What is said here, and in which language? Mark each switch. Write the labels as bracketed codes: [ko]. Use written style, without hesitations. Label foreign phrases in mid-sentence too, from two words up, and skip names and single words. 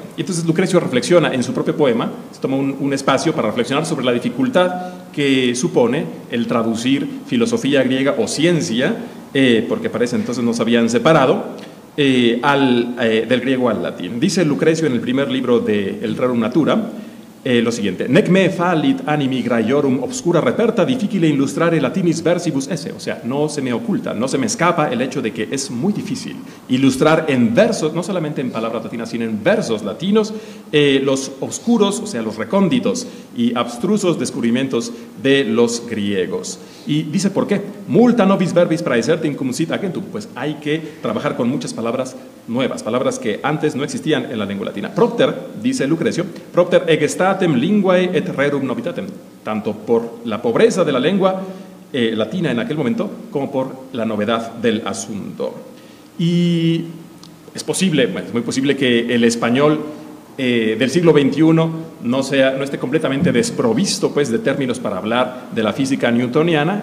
[es] Y entonces Lucrecio reflexiona en su propio poema, se toma un espacio para reflexionar sobre la dificultad que supone el traducir filosofía griega o ciencia, porque para ese entonces nos habían separado, del griego al latín. Dice Lucrecio en el primer libro de El Rerum Natura lo siguiente: [la] Nec me fallit animi graiorum obscura reperta difficile illustrare latinis versibus esse. [es] O sea, no se me oculta, no se me escapa el hecho de que es muy difícil ilustrar en versos, no solamente en palabras latinas, sino en versos latinos, los oscuros, o sea, los recónditos y abstrusos descubrimientos de los griegos. Y dice, ¿por qué? [la] Multa nobis verbis praesertim cum sit agentum. [es] Pues hay que trabajar con muchas palabras nuevas, palabras que antes no existían en la lengua latina. [la] Propter, dice Lucrecio, propter egestatem linguae et rerum novitatem, [es] tanto por la pobreza de la lengua latina en aquel momento, como por la novedad del asunto. Y es posible, es muy posible que el español del siglo XXI no esté completamente desprovisto, pues, de términos para hablar de la física newtoniana.